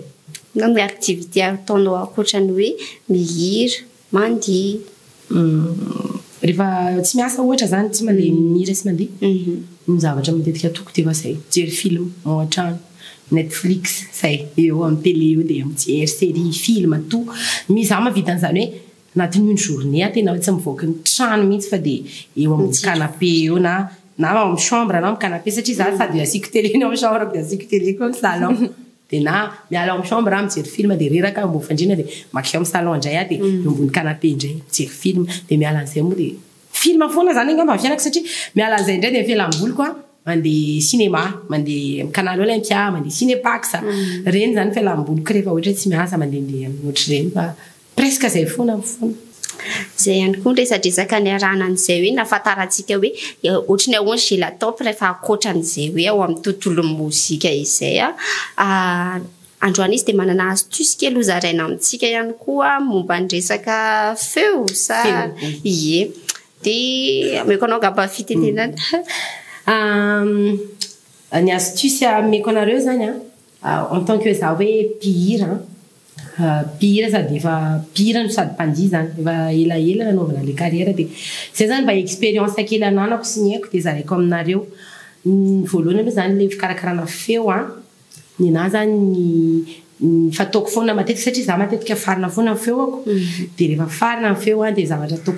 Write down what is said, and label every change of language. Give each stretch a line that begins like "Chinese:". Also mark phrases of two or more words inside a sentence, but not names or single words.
Malagasy: ny activité ataonao akoatrany hoe mihira mandihy rehefa tsy miasa ohatra zany tsy mandeha mihira sy mandihy ny zavatra matetika atoko dia efa izay mijery film ao an-trano Netflix zay eo amin'ny télé eo dia mijery série film tout misy za mahavita an'izany hoe anatin'ny
French: une journée
Malagasy: tena tsy mivoaka ny trano mihitsy fa dia eo amin'ny canapé eo na amin'ny chambre na amin'ny canapé satria za sady asiako télé ny amin'ny chambre dia asiako télé koa amin'ny salon dia na miala amin'ny chambre mijery film dia reraka mbo fandrina dia makeo amin'ny salon indray dia eo ambony canapé indray mijery film dia miala an'izay moa dia film foana zany angamba fianako satria miala an'izay indray dia fialam-boly koa mandeha cinéma mandeha canal Olympia mandeha Cinépax reny zany fialam-boliko rehefa ohatra tsy miasa mandeha ohatra reny fa presque zay foana zay ihany koa resadresaka ny arahana an'izay hoe nafantarantsika hoe ohatra ny ahoana chez la top rehefa akoatran'izay hoe ao amin'ny tontolon'ny mozika izay androany izy dia manana astuce kely hozaraina amintsika ihany koa momba ny resaka feo sa ie dia ameko anao ngamba fitenenana ny astuce ameko anareo zany
French: en tant que
Malagasy: za hoe mpihira sady efa mpihira no sady mpandihy zany efa elaela nanaovana le carrière dia zay zany mba expérience kely ananako sy ny haiko dia zaraiko aminareo voalohany aloha zany le fikarakarana feo ny anahy zany ny fataoko foana matetika satria za matetika farina foana ny feo ako dia rehefa farina ny feo dia zavatra ataoko